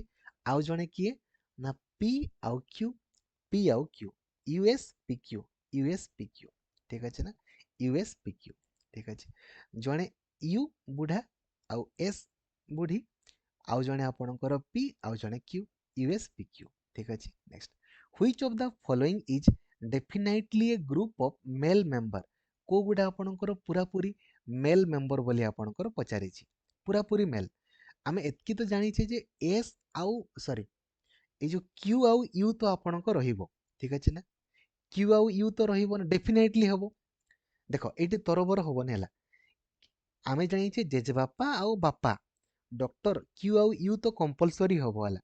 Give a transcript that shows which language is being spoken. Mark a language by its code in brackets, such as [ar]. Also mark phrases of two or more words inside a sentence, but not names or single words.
[or] ଆଉ ଜଣେ କିଏ ନା ପି ଆଉ କ୍ୟୁ, ପି ଆଉ କ୍ୟୁ, ୟୁଏସ୍ ପି କ୍ୟୁ, ୟୁଏସ୍ ପି କ୍ୟୁ, ଠିକ ଅଛି ନା, ୟୁଏସ୍ ପି କ୍ୟୁ, ଠିକ ଅଛି। ଜଣେ ୟୁ ବୁଢ଼ା ଆଉ ଏସ୍ ବୁଢ଼ୀ, ଆଉ ଜଣେ ଆପଣଙ୍କର ପି ଆଉ ଜଣେ କ୍ୟୁ, ୟୁଏସ୍ ପି କ୍ୟୁ, ଠିକ ଅଛି। ନେକ୍ସଟ, [en] which of the following is definitely a group of male member? [or] କୋଉ ଗୁଡ଼ା ଆପଣଙ୍କର ପୁରାପୁରି [en] male member [or] ବୋଲି ଆପଣଙ୍କର ପଚାରିଛି, ପୁରାପୁରି ମେଲ୍। ଆମେ ଏତିକି ତ ଜାଣିଛେ ଯେ ଏସ୍ ଆଉ ସରି এই ଯୋଉ କ୍ୟୁ ଆଉ ୟୁ ତ ଆପଣଙ୍କ ରହିବ, ଠିକ ଅଛି ନା। କ୍ୟୁ ଆଉ ୟୁ ତ ରହିବ ନା, ଡେଫିନେଟଲି ହବ। ଦେଖ ଏଇଠି ତରବର ହବନି ହେଲା, ଆମେ ଜାଣିଛେ ଜେଜେବାପା ଆଉ ବାପା ଡକ୍ଟର, କ୍ୟୁ ଆଉ ୟୁ ତ କମ୍ପଲସରି ହବ ହେଲା।